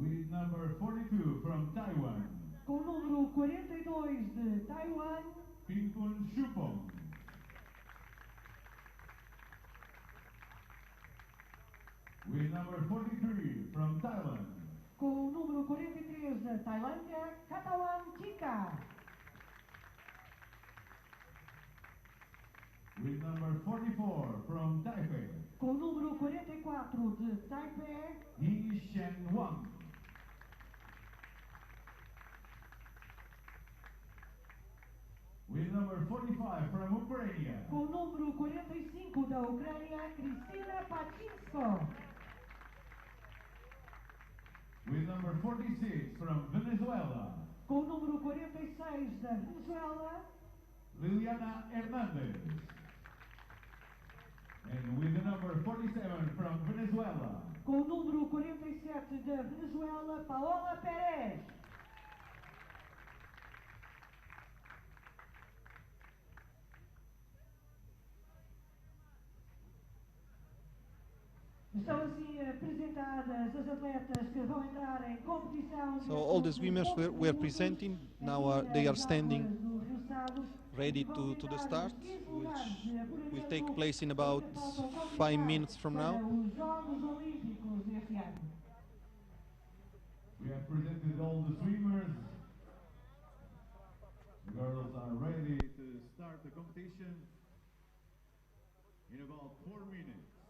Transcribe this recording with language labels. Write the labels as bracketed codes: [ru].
[en] number 42 from Taiwan, [pt] Com o número 42 de Taiwan, Pinkun Shupong. [en] With number 43 from Thailand, [pt] com o número 43 da Tailândia, Katawan Chika. [en] with number 44 from Taipei, [pt] Com o número 44 de Taipei, He Shen Wang. [en] With number 45 from Ukraine, [pt] com o número 45 da Ucrânia, Cristina Pachinsko. [en] with number 46 from Venezuela, [pt] Com o número 46 da Venezuela, Liliana Hernandez. [en] And with the number 47 from Venezuela, [pt] com o número 47 da Venezuela, Paola Pérez. Estão assim apresentadas as atletas que vão entrar em competição. [en] So all the swimmers were presenting, now they are standing ready to the start, which will take place in about 5 minutes from now. [pt] Os Jogos Olímpicos deste ano. [en] we have presented all the swimmers. The girls are ready to start the competition in about 4 minutes.